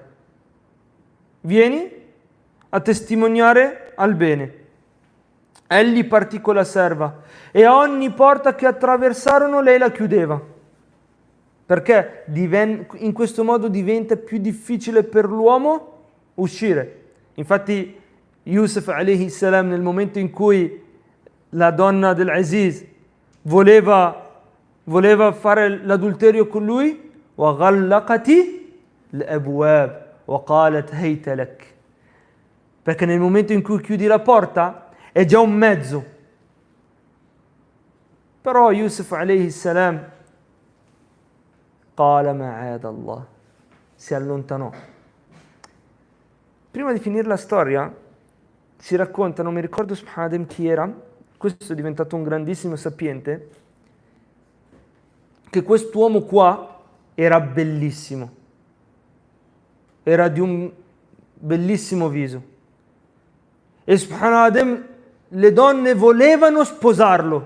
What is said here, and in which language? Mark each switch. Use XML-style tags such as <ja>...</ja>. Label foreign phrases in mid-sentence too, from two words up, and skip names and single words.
<it>Vieni a testimoniare al bene. Egli partì con la serva e a ogni porta che attraversarono lei la chiudeva, perché in questo modo diventa più difficile per l'uomo uscire. Infatti Yusuf</it> <ar>عليه السلام,</ar> <it>nel momento in cui la donna dell'Aziz voleva fare l'adulterio con lui,</it> <ar>وَغَلَّقَتِ الْأَبْوَابِ وَقَالَتْ هَيْتَ لَكَ.</ar> <it>Perché nel momento in cui chiudi la porta è già un mezzo. Però Yusuf</it> <ar>عليه السلام قال معاذ الله,</ar> <it>si allontanò. Prima di finire la storia si racconta, non mi ricordo subhanallah chi era, questo è diventato un grandissimo sapiente, che quest'uomo qua era bellissimo, era di un bellissimo viso, e subhanallah le donne volevano sposarlo.</it>